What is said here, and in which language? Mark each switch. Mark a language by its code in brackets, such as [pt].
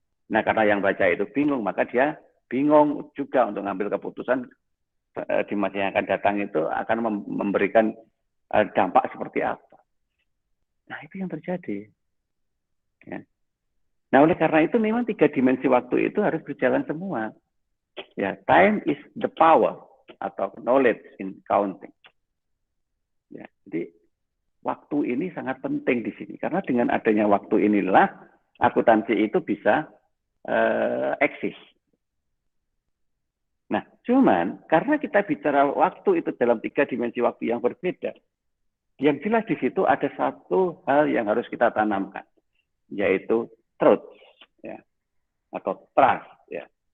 [id] Nah, karena yang baca itu bingung, maka dia bingung juga untuk mengambil keputusan di masa yang akan datang itu akan memberikan dampak seperti apa. Nah, itu yang terjadi. Ya. Nah, oleh karena itu memang 3 dimensi waktu itu harus berjalan semua. [en] Ya, time is the power atau knowledge in counting. [id] Ya, jadi waktu ini sangat penting di sini karena dengan adanya waktu inilah akuntansi itu bisa eksis. Nah, cuman karena kita bicara waktu itu dalam 3 dimensi waktu yang berbeda, yang jelas di situ ada satu hal yang harus kita tanamkan, yaitu truth, ya, atau trust. Ya.